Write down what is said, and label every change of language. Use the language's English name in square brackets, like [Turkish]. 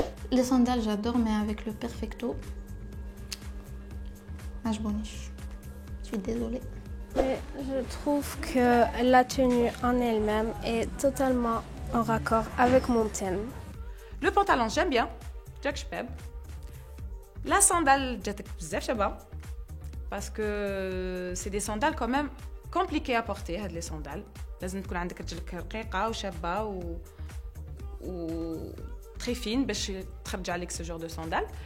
[French] Les sandales, j'adore, mais avec le perfecto, je suis désolée. Mais je trouve que la tenue en elle-même est totalement en raccord avec mon thème. Le pantalon, j'aime bien. [Arabic] Jack Shpeb. [French] La sandale, [Arabic] جاتك بزاف شابه. [French] Parce que c'est des sandales quand même compliquées à porter, هاد les sandales. [Arabic] لازم تكون عندك رجلك رقيقة وشابة و [French] très fine [Arabic] باش تخرج عليك [French] ce genre de sandales.